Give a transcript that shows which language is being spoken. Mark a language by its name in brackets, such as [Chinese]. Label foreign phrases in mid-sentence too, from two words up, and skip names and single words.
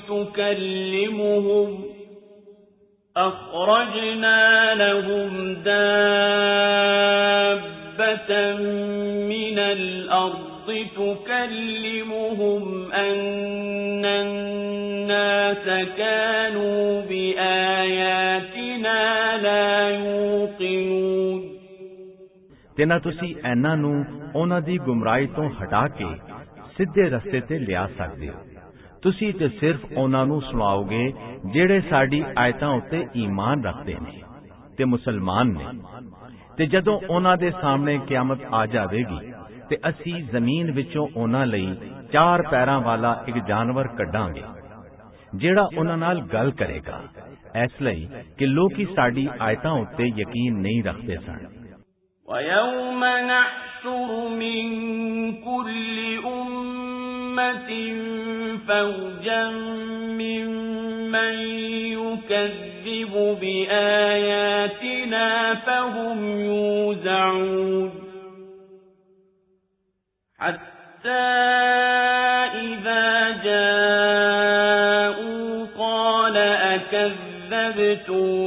[Arabic] تكلمهم أن الناس كانوا بآياتنا لا يوقنون [Punjabi] ਤੇ ਨਾ ਤੁਸੀਂ ਇਹਨਾਂ ਨੂੰ ਉਹਨਾਂ ਦੀ ਗੁੰਮਰਾਹੀ ਤੋਂ ਹਟਾ ਕੇ ਸਿੱਧੇ ਰਸਤੇ ਤੇ ਲਿਆ ਸਕਦੇ ਹੋ। ਤੁਸੀਂ ਤੇ ਸਿਰਫ ਉਹਨਾਂ ਨੂੰ ਸੁਣਾਓਗੇ ਜਿਹੜੇ ਸਾਡੀ ਆਇਤਾਂ ਉੱਤੇ ਈਮਾਨ ਰੱਖਦੇ ਨੇ ਤੇ ਮੁਸਲਮਾਨ ਨੇ। ਤੇ ਜਦੋਂ ਉਹਨਾਂ ਦੇ ਸਾਹਮਣੇ ਕਿਆਮਤ ਆ ਜਾਵੇਗੀ ਤੇ ਅਸੀਂ ਜ਼ਮੀਨ ਵਿੱਚੋਂ ਉਹਨਾਂ ਲਈ 4 ਪੈਰਾਂ ਵਾਲਾ ਇੱਕ ਜਾਨਵਰ ਕੱਢਾਂਗੇ ਜਿਹੜਾ ਉਹਨਾਂ ਨਾਲ ਗੱਲ ਕਰੇਗਾ, ਇਸ ਲਈ ਕਿ ਲੋਕੀ ਸਾਡੀ ਆਇਤਾਂ ਉੱਤੇ ਯਕੀਨ ਨਹੀਂ ਰੱਖਦੇ ਸਨ। [Arabic] وَيَوْمَ نَحْشُرُ مِنْ كُلِّ أُمَّةٍ فَوْجًا مِّمَّن يُكَذِّبُ بِآيَاتِنَا فَهُمْ يُوزَعُونَ حَتَّى إِذَا جَاءُوا قَالَ أَكَذَّبْتُمْ